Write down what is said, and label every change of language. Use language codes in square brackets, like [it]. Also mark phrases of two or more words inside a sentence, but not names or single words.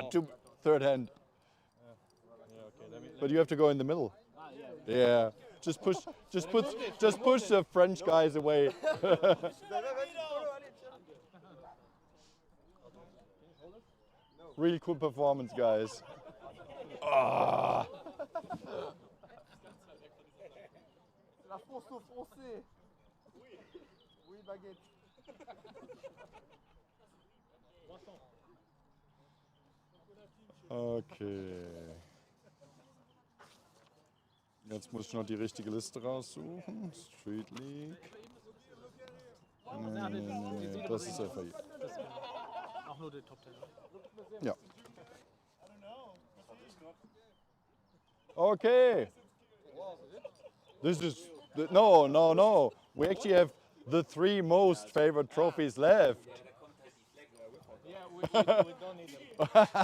[en] to third hand. But you have to go in the middle. Yeah. Just push the French guys away. Really cool performance, guys. Ah. [fr] La force aux Français. Oui, baguette. [de] Okay. Jetzt muss ich noch die richtige Liste raussuchen. Street League. Nee, das ist FAI. Auch nur der Top 10. Ja. Okay. [en] This is no. We actually have the 3 most favorite trophies left. Yeah, we don't need them.